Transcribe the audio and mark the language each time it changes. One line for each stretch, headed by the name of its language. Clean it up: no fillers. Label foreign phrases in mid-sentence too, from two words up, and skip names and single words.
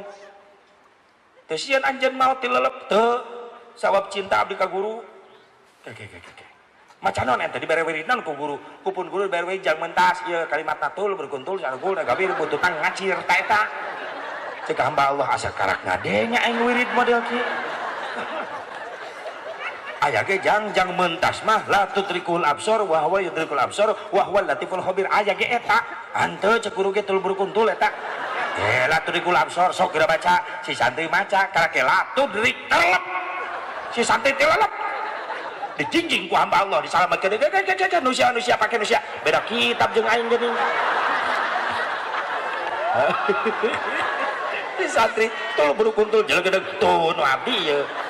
Sundanese: Teu sieun anjeun maot tilelep teu sabab cinta abdi ka guru macan naon eta dibere wiridan ku guru kupun guru dibere wirid jang mentas ieu kalimatna tul berkuntul sarugul nagawir bututan ngacir ta eta ceuk hamba Allah asa karak ngadenya aing wirid model kieu aya ge jang mentas mah
Arabic: لا تدركه الأبصار وهو يدرك الأبصار وهو اللطيف الخبير
Sundanese: aya ge eta hanteu ceuk guru ge tul berkuntul eta
Arabic: لا تدركه الأبصار
Sundanese: sok geura baca si santri maca karake
Arabic: لا تدرك
Sundanese: telep si santri tilelep dijingjing ku hamba Allah disalamatkeun nusia pake nusia beda kitab jeung aing geuning si santri tul berukuntul jelegedeg tuh nu abdi ieu